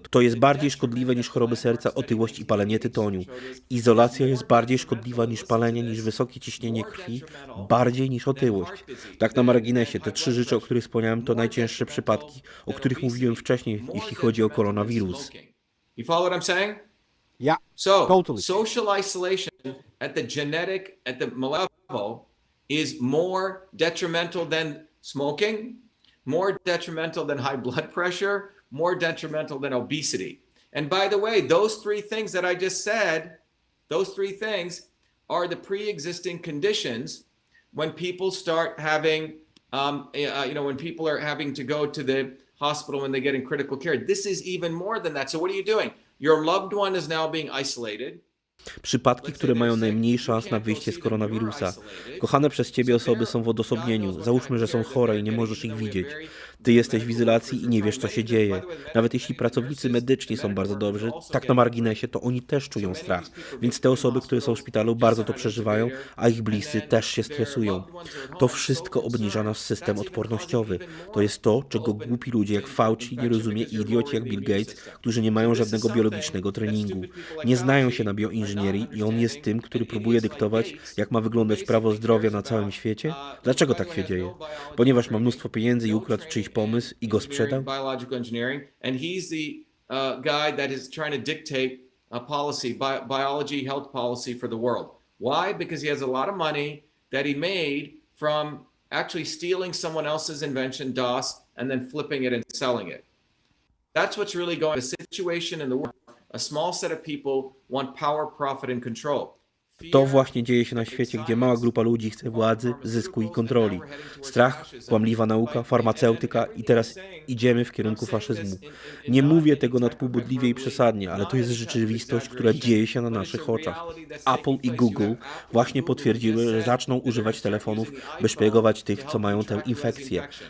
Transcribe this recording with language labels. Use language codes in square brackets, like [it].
[pl] To jest bardziej szkodliwe niż choroby serca, otyłość i palenie tytoniu. Izolacja jest bardziej szkodliwa niż palenie, niż wysokie ciśnienie krwi, bardziej niż otyłość. Tak na marginesie, te 3 rzeczy, o których wspomniałem, to najcięższe przypadki, o których mówiłem wcześniej, jeśli chodzi o koronawirus. [en] You follow what I'm saying? Yeah, So, totally. social isolation at the molecular level is more detrimental than smoking, more detrimental than high blood pressure, more detrimental than obesity. And by the way, those 3 things that I just said Those three things are the pre-existing conditions when people start having, when people are having to go to the hospital when they get in critical care. This is even more than that. So what are you doing? Your loved one is now being isolated. [pl] Przypadki, które mają najmniej szans na wyjście z koronawirusa. Kochane przez ciebie osoby są w odosobnieniu. Załóżmy, że są chore i nie możesz ich widzieć. Ty jesteś w izolacji i nie wiesz, co się dzieje. Nawet jeśli pracownicy medyczni są bardzo dobrzy, tak na marginesie, to oni też czują strach. Więc te osoby, które są w szpitalu, bardzo to przeżywają, a ich bliscy też się stresują. To wszystko obniża nasz system odpornościowy. To jest to, czego głupi ludzie jak Fauci nie rozumie i idioci jak Bill Gates, którzy nie mają żadnego biologicznego treningu. Nie znają się na bioinżynierii i on jest tym, który próbuje dyktować, jak ma wyglądać prawo zdrowia na całym świecie? Dlaczego tak się dzieje? Ponieważ ma mnóstwo pieniędzy i ukradł czyjś pomysł i go sprzedał? [en] Biological engineering, and he's the guy that is trying to dictate a policy, biology, health policy for the world. Why? Because he has a lot of money that he made from actually stealing someone else's invention, DOS, and then flipping it and selling it. That's what's really going on. The situation in the world, a small set of people want power, profit, and control. [pl] To właśnie dzieje się na świecie, gdzie mała grupa ludzi chce władzy, zysku i kontroli. Strach, kłamliwa nauka, farmaceutyka i teraz idziemy w kierunku faszyzmu. Nie mówię tego nadpółbudliwie i przesadnie, ale to jest rzeczywistość, która dzieje się na naszych oczach. Apple i Google właśnie potwierdziły, że zaczną używać telefonów, by szpiegować tych, co mają tę infekcję.